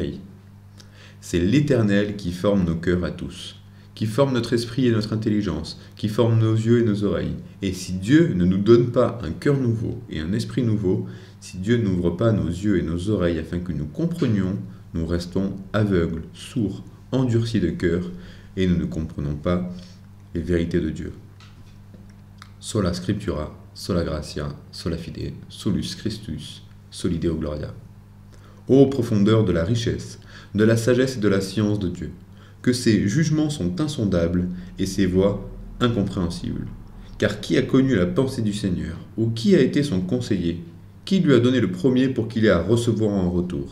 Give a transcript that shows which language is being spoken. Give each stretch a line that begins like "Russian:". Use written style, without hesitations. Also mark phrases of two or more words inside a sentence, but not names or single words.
French: » C'est l'Éternel qui forme nos cœurs à tous, qui forme notre esprit et notre intelligence, qui forme nos yeux et nos oreilles. Et si Dieu ne nous donne pas un cœur nouveau et un esprit nouveau, si Dieu n'ouvre pas nos yeux et nos oreilles afin que nous comprenions, nous restons aveugles, sourds, endurcis de cœur, et nous ne comprenons pas les vérités de Dieu.
Latin: Sola Scriptura, sola gratia, sola fide, solus Christus, soli Deo gloria.
French: Ô profondeur de la richesse, de la sagesse et de la science de Dieu, que ses jugements sont insondables et ses voies incompréhensibles. Car qui a connu la pensée du Seigneur, ou qui a été son conseiller? Qui lui a donné le premier pour qu'il ait à recevoir en retour?